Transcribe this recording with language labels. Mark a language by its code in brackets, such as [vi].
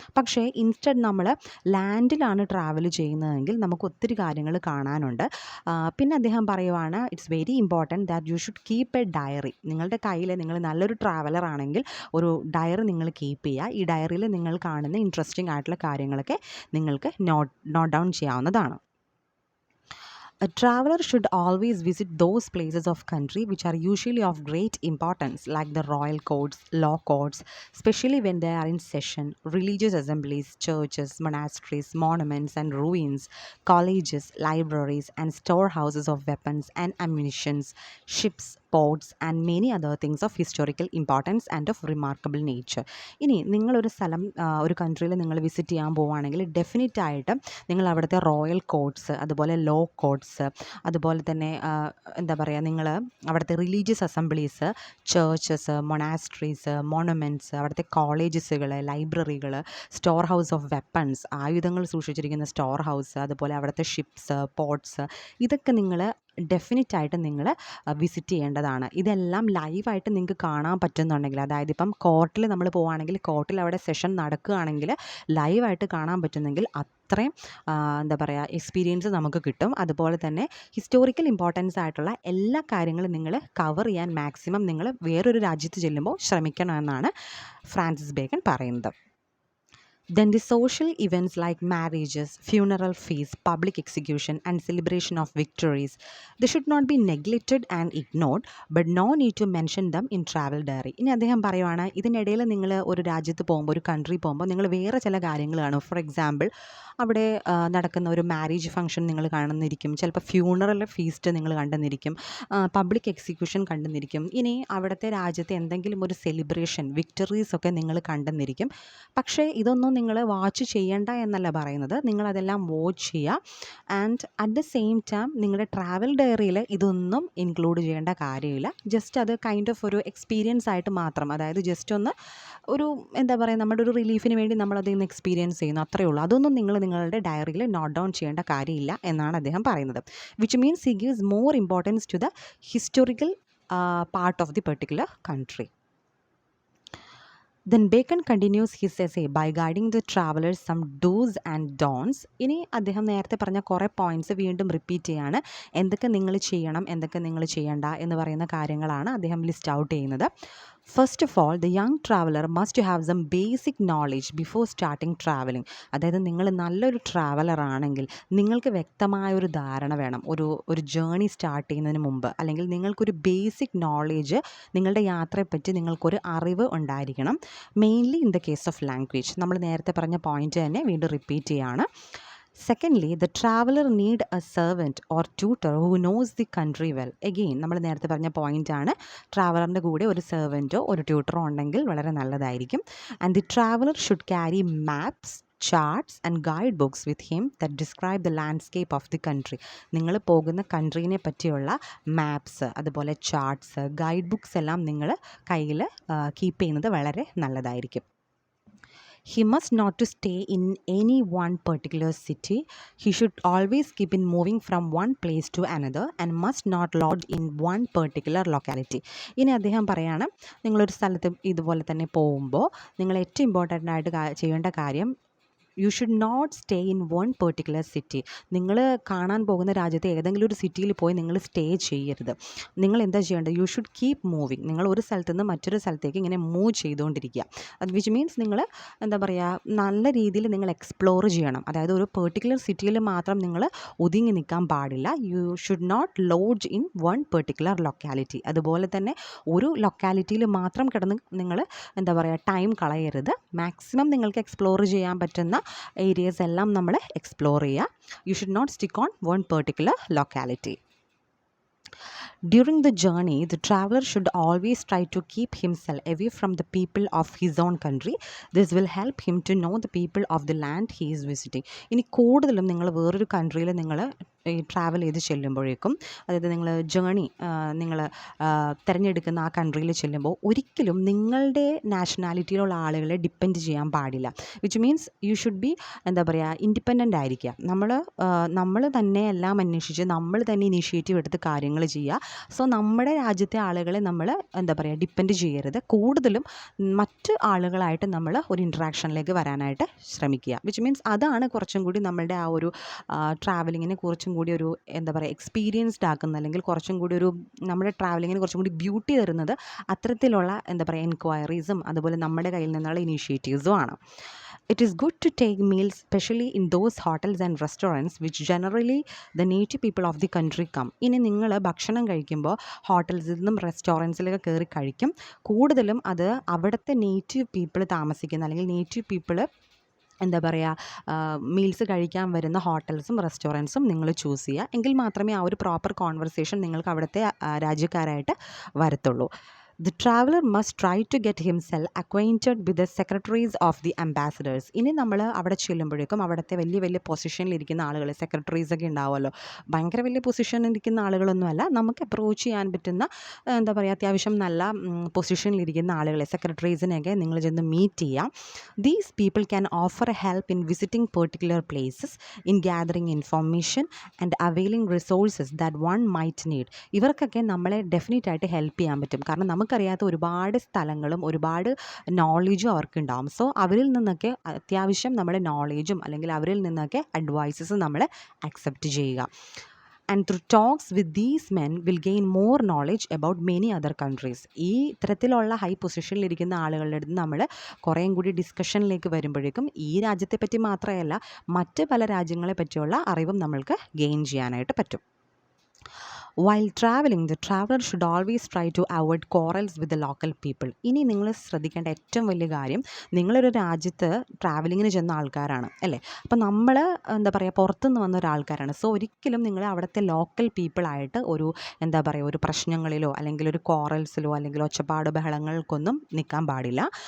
[ml] പക്ഷേ ഇൻസ്റ്റഡ് നമ്മൾ ലാൻഡിലാണ് ട്രാവൽ ചെയ്യുന്നതെങ്കിൽ നമുക്ക് ഒത്തിരി കാര്യങ്ങൾ കാണാനുണ്ട്. പിന്നെ അദ്ദേഹം പറയുവാണ്, [en] It's very important that you should keep a diary. [ml] നിങ്ങളുടെ കയ്യിൽ നിങ്ങൾ നല്ലൊരു ട്രാവലർ ആണെങ്കിൽ ഒരു ഡയറി നിങ്ങൾ കീപ്പ് ചെയ്യുക. ഈ ഡയറിയിൽ നിങ്ങൾ കാണുന്ന ഇൻട്രസ്റ്റിംഗ് ആയിട്ടുള്ള കാര്യങ്ങളൊക്കെ നിങ്ങൾക്ക് നോട്ട് ഡൗൺ ചെയ്യാവുന്നതാണ്. [en] A traveler should always visit those places of country which are usually of great importance, like the royal courts, law courts, especially when they are in session, religious assemblies, churches, monasteries, monuments and ruins, colleges, libraries, and storehouses of weapons and ammunitions, ships, ports, and many other things of historical importance and of remarkable nature. [ml] ഇനി നിങ്ങളൊരു സ്ഥലം ഒരു കൺട്രിയിൽ നിങ്ങൾ visit ചെയ്യാൻ പോവുകയാണെങ്കിൽ ഡെഫിനറ്റായിട്ട് നിങ്ങൾ അവിടുത്തെ royal കോർട്ട്സ്, അതുപോലെ ലോ കോർട്ട്സ്, അതുപോലെ തന്നെ എന്താ പറയുക, നിങ്ങൾ അവിടുത്തെ religious assemblies, churches, monasteries, monuments, അവിടുത്തെ കോളേജസുകൾ, ലൈബ്രറികൾ, സ്റ്റോർ ഹൗസ് ഓഫ് വെപ്പൺസ്, ആയുധങ്ങൾ സൂക്ഷിച്ചിരിക്കുന്ന സ്റ്റോർ ഹൗസ്, അതുപോലെ അവിടുത്തെ ഷിപ്സ്, പോർട്ട്സ്, ഇതൊക്കെ നിങ്ങൾ ഡെഫിനറ്റായിട്ട് നിങ്ങൾ വിസിറ്റ് ചെയ്യേണ്ടതാണ്. ഇതെല്ലാം ലൈവായിട്ട് നിങ്ങൾക്ക് കാണാൻ പറ്റുന്നുണ്ടെങ്കിൽ, അതായത് ഇപ്പം കോർട്ടിൽ നമ്മൾ പോവുകയാണെങ്കിൽ കോർട്ടിൽ അവിടെ സെഷൻ നടക്കുകയാണെങ്കിൽ ലൈവായിട്ട് കാണാൻ പറ്റുന്നെങ്കിൽ അത്രയും എന്താ പറയുക എക്സ്പീരിയൻസ് നമുക്ക് കിട്ടും. അതുപോലെ തന്നെ ഹിസ്റ്റോറിക്കൽ ഇമ്പോർട്ടൻസ് ആയിട്ടുള്ള എല്ലാ കാര്യങ്ങളും നിങ്ങൾ കവർ ചെയ്യാൻ മാക്സിമം നിങ്ങൾ വേറൊരു രാജ്യത്ത് ചെല്ലുമ്പോൾ ശ്രമിക്കണമെന്നാണ് ഫ്രാൻസിസ് ബേക്കൺ പറയുന്നത്. [en] Then the social events like marriages, funeral feasts, public execution and celebration of victories, they should not be neglected and ignored, but no need to mention them in travel diary. [ml] ഇനി അദ്ദേഹം പറയുവാണ്, ഇതിനിടയിൽ നിങ്ങൾ ഒരു രാജ്യത്ത് പോകുമ്പോൾ, ഒരു കൺട്രി പോകുമ്പോൾ നിങ്ങൾ വേറെ ചില കാര്യങ്ങൾ കാണും. ഫോർ എക്സാമ്പിൾ അവിടെ നടക്കുന്ന ഒരു മാരേജ് ഫംഗ്ഷൻ നിങ്ങൾ കാണുന്നിരിക്കും, ചിലപ്പോൾ ഫ്യൂണറൽ ഫീസ്റ്റ് നിങ്ങൾ കണ്ടെന്നിരിക്കും, പബ്ലിക് എക്സിക്യൂഷൻ കണ്ടെന്നിരിക്കും. ഇനി അവിടുത്തെ രാജ്യത്തെ എന്തെങ്കിലും ഒരു സെലിബ്രേഷൻ, വിക്ടറീസ് ഒക്കെ നിങ്ങൾ കണ്ടെന്നിരിക്കും. പക്ഷേ ഇതൊന്നും നിങ്ങൾ വാച്ച് ചെയ്യേണ്ട എന്നല്ല പറയുന്നത്, നിങ്ങളതെല്ലാം വാച്ച് ചെയ്യുക. [en] and at the same time [ml] നിങ്ങളുടെ ട്രാവൽ ഡയറിയിൽ ഇതൊന്നും ഇൻക്ലൂഡ് ചെയ്യേണ്ട കാര്യമില്ല. ജസ്റ്റ് അത് കൈൻഡ് ഓഫ് ഒരു എക്സ്പീരിയൻസ് ആയിട്ട് മാത്രം, അതായത് ജസ്റ്റ് ഒന്ന് ഒരു എന്താ പറയുക, നമ്മുടെ ഒരു റിലീഫിന് വേണ്ടി നമ്മളതിൽ നിന്ന് എക്സ്പീരിയൻസ് ചെയ്യുന്നു, അത്രയേ ഉള്ളൂ. അതൊന്നും നിങ്ങളുടെ ഡയറിയിൽ നോട്ട് ഡൗൺ ചെയ്യേണ്ട കാര്യമില്ല എന്നാണ് അദ്ദേഹം പറയുന്നത്. [en] Which means he gives more importance to the historical part of the particular country. Then Bacon continues his essay by guiding the travelers some do's and don'ts. [ml] ഇനി അദ്ദേഹം നേരത്തെ പറഞ്ഞ കുറേ പോയിൻറ്റ്സ് വീണ്ടും റിപ്പീറ്റ് ചെയ്യാണ്. എന്തൊക്കെ നിങ്ങൾ ചെയ്യണം, എന്തൊക്കെ നിങ്ങൾ ചെയ്യണ്ട എന്ന് പറയുന്ന കാര്യങ്ങളാണ് അദ്ദേഹം ലിസ്റ്റ് ഔട്ട് ചെയ്യുന്നത്. [en] First of all, the young traveller must have some basic knowledge before starting travelling. [ml] അതായത് നിങ്ങൾ നല്ലൊരു ട്രാവലർ ആണെങ്കിൽ നിങ്ങൾക്ക് വ്യക്തമായൊരു ധാരണ വേണം ഒരു ജേണി സ്റ്റാർട്ട് ചെയ്യുന്നതിന് മുമ്പ്, അല്ലെങ്കിൽ നിങ്ങൾക്കൊരു ബേസിക് നോളേജ്, നിങ്ങളുടെ യാത്രയെപ്പറ്റി നിങ്ങൾക്കൊരു അറിവ് ഉണ്ടായിരിക്കണം. [en] Mainly in the case of language. [ml] നമ്മൾ നേരത്തെ പറഞ്ഞ പോയിൻ്റ് തന്നെ വീണ്ടും റിപ്പീറ്റ് ചെയ്യാണ്. [en] Secondly, the traveler need a servant or tutor who knows the country well. [ml] Again, നമ്മൾ നേരത്തെ പറഞ്ഞ പോയിൻ്റാണ്, ട്രാവലറിൻ്റെ കൂടെ ഒരു സെർവൻറ്റോ ഒരു ട്യൂട്ടറോ ഉണ്ടെങ്കിൽ വളരെ നല്ലതായിരിക്കും. [en] And the traveller should carry maps, charts and guide books with him that describe the landscape of the country. [ml] നിങ്ങൾ പോകുന്ന കൺട്രീനെ പറ്റിയുള്ള മാപ്സ്, അതുപോലെ ചാർട്ട്സ്, ഗൈഡ് ബുക്സ് എല്ലാം നിങ്ങൾ കയ്യിൽ കീപ്പ് ചെയ്യുന്നത് വളരെ നല്ലതായിരിക്കും. [en] He must not to stay in any one particular city. He should always keep in moving from one place to another and must not lodge in one particular locality. [ml] ഇനി അദ്ദേഹം പറയാണ്, നിങ്ങളൊരു സ്ഥലത്ത് ഇതുപോലെ തന്നെ പോകുമ്പോൾ നിങ്ങൾ ഏറ്റവും ഇമ്പോർട്ടൻ്റ് ആയിട്ട് ചെയ്യേണ്ട കാര്യം, [en] You should not stay in one particular city. [ml] നിങ്ങൾ കാണാൻ പോകുന്ന രാജ്യത്തെ ഏതെങ്കിലും ഒരു സിറ്റിയിൽ പോയി നിങ്ങൾ സ്റ്റേ ചെയ്യരുത്. നിങ്ങൾ എന്താ ചെയ്യേണ്ടത്, [en] You should keep moving. [ml] നിങ്ങൾ ഒരു സ്ഥലത്ത് നിന്ന് മറ്റൊരു സ്ഥലത്തേക്ക് ഇങ്ങനെ മൂവ് ചെയ്തുകൊണ്ടിരിക്കുക. അത് വിച്ച് മീൻസ് നിങ്ങൾ എന്താ പറയുക, നല്ല രീതിയിൽ നിങ്ങൾ എക്സ്പ്ലോർ ചെയ്യണം. അതായത് ഒരു പെർട്ടിക്കുലർ സിറ്റിയിൽ മാത്രം നിങ്ങൾ ഒതുങ്ങി നിൽക്കാൻ പാടില്ല. [en] You should not lodge in one particular locality. [ml] അതുപോലെ തന്നെ ഒരു ലൊക്കാലിറ്റിയിൽ മാത്രം കിടന്ന് നിങ്ങൾ എന്താ പറയുക ടൈം കളയരുത്. മാക്സിമം നിങ്ങൾക്ക് എക്സ്പ്ലോർ ചെയ്യാൻ പറ്റുന്ന ഏരിയസ് എല്ലാം നമ്മൾ എക്സ്പ്ലോർ ചെയ്യുക. [en] You should not stick on one particular locality. During the journey, the traveler should always try to keep himself away from the people of his own country. This will help him to know the people of the land he is visiting. [ml] ഇനി കൂടുതലും നിങ്ങൾ വേറൊരു കൺട്രിയിൽ നിങ്ങൾ ഈ travel ചെയ്ത് ചെല്ലുമ്പോഴേക്കും, അതായത് നിങ്ങൾ journey നിങ്ങൾ തിരഞ്ഞെടുക്കുന്ന ആ കൺട്രിയിൽ ചെല്ലുമ്പോൾ ഒരിക്കലും നിങ്ങളുടെ നാഷണാലിറ്റിയിലുള്ള ആളുകളെ ഡിപ്പെൻഡ് ചെയ്യാൻ പാടില്ല. [en] which means you should be [ml] എന്താ പറയുക, ഇൻഡിപെൻഡൻ്റ് ആയിരിക്കുക. നമ്മൾ തന്നെ എല്ലാം അന്വേഷിച്ച് നമ്മൾ തന്നെ ഇനീഷ്യേറ്റീവ് എടുത്ത് കാര്യങ്ങൾ ചെയ്യുക. സോ നമ്മുടെ രാജ്യത്തെ ആളുകളെ നമ്മൾ എന്താ പറയുക ഡിപ്പെൻഡ് ചെയ്യരുത്. കൂടുതലും മറ്റ് ആളുകളായിട്ട് നമ്മൾ ഒരു ഇൻട്രാക്ഷനിലേക്ക് വരാനായിട്ട് ശ്രമിക്കുക. വിച്ച് മീൻസ് അതാണ് കുറച്ചും കൂടി നമ്മളുടെ ആ ഒരു ട്രാവലിങ്ങിനെ കുറച്ചും കൂടി ഒരു എന്താ പറയുക എക്സ്പീരിയൻസ്ഡ് ആക്കുന്ന, അല്ലെങ്കിൽ കുറച്ചും കൂടി ഒരു നമ്മുടെ ട്രാവലിങ്ങിന് കുറച്ചും കൂടി ബ്യൂട്ടി തരുന്നത് അത്തരത്തിലുള്ള എന്താ പറയുക എൻക്വയറീസും അതുപോലെ നമ്മുടെ കയ്യിൽ നിന്നുള്ള ഇനീഷ്യേറ്റീവ്സും ആണ്. [en] It is good to take meals, especially in those hotels and restaurants which generally the native people of the country come. [ml] ഇനി നിങ്ങൾ ഭക്ഷണം കഴിക്കുമ്പോൾ ഹോട്ടൽസിൽ നിന്നും റെസ്റ്റോറൻറ്റ്സിലൊക്കെ കയറി കഴിക്കും. കൂടുതലും അത് അവിടുത്തെ നേറ്റീവ് പീപ്പിൾ താമസിക്കുന്ന, അല്ലെങ്കിൽ നേറ്റീവ് പീപ്പിൾ എന്താ പറയുക മീൽസ് കഴിക്കാൻ വരുന്ന ഹോട്ടൽസും റെസ്റ്റോറൻറ്റ്സും നിങ്ങൾ ചൂസ് ചെയ്യുക. എങ്കിൽ മാത്രമേ ആ ഒരു പ്രോപ്പർ കോൺവെർസേഷൻ നിങ്ങൾക്ക് അവിടുത്തെ രാജ്യക്കാരായിട്ട് വരത്തുള്ളൂ. [en] The traveler must try to get himself acquainted with the secretaries of the ambassadors. [ml] ഇനി നമ്മൾ അവിടെ ചെല്ലുമ്പോഴേക്കും അവിടുത്തെ വലിയ വലിയ പൊസിഷനിലിരിക്കുന്ന ആളുകൾ, സെക്രട്ടറീസ് ഒക്കെ ഉണ്ടാവുമല്ലോ, ഭയങ്കര വലിയ പൊസിഷനിലിരിക്കുന്ന ആളുകളൊന്നുമല്ല, നമുക്ക് അപ്രോച്ച് ചെയ്യാൻ പറ്റുന്ന എന്താ പറയുക അത്യാവശ്യം നല്ല പൊസിഷനിലിരിക്കുന്ന ആളുകളെ, സെക്രട്ടറീസിനെയൊക്കെ നിങ്ങൾ ചെന്ന് മീറ്റ് ചെയ്യാം. [en] These people can offer help in visiting particular places, in gathering information and availing resources that one might need. [ml] ഇവർക്കൊക്കെ നമ്മളെ ഡെഫിനറ്റായിട്ട് ഹെൽപ്പ് ചെയ്യാൻ പറ്റും. കാരണം നമുക്കറിയാത്ത ഒരുപാട് സ്ഥലങ്ങളും ഒരുപാട് നോളേജും അവർക്കുണ്ടാവും. സോ അവരിൽ നിന്നൊക്കെ അത്യാവശ്യം നമ്മുടെ നോളേജും അല്ലെങ്കിൽ അവരിൽ നിന്നൊക്കെ അഡ്വൈസസ് നമ്മൾ അക്സെപ്റ്റ് ചെയ്യുക. [en] And through talks with these men will gain more knowledge about many other countries. [ml] ഈ ഇത്തരത്തിലുള്ള ഹൈ പൊസിഷനിലിരിക്കുന്ന ആളുകളുടെ അടുത്ത് നമ്മൾ കുറേയും കൂടി ഡിസ്കഷനിലേക്ക് വരുമ്പോഴേക്കും ഈ രാജ്യത്തെ പറ്റി മാത്രമല്ല മറ്റ് പല രാജ്യങ്ങളെ പറ്റിയുള്ള അറിവും നമ്മൾക്ക് ഗെയിൻ ചെയ്യാനായിട്ട് പറ്റും. [en] While traveling, the traveler should always try to avoid quarrels with the local people. [ml] ഇനി നിങ്ങൾ ശ്രദ്ധിക്കേണ്ട ഏറ്റവും വലിയ കാര്യം, നിങ്ങളൊരു രാജ്യത്ത് ട്രാവലിങ്ങിന് ചെന്ന ആൾക്കാരാണ് അല്ലേ. അപ്പോൾ നമ്മൾ എന്താ പറയുക പുറത്തുനിന്ന് വന്ന ഒരാൾക്കാരാണ്. സോ ഒരിക്കലും നിങ്ങൾ അവിടുത്തെ ലോക്കൽ പീപ്പിളായിട്ട് ഒരു എന്താ പറയുക ഒരു പ്രശ്നങ്ങളിലോ അല്ലെങ്കിൽ ഒരു ക്വാറൽസിലോ അല്ലെങ്കിൽ ഒച്ചപ്പാട് ബഹളങ്ങൾക്കൊന്നും നിൽക്കാൻ പാടില്ല.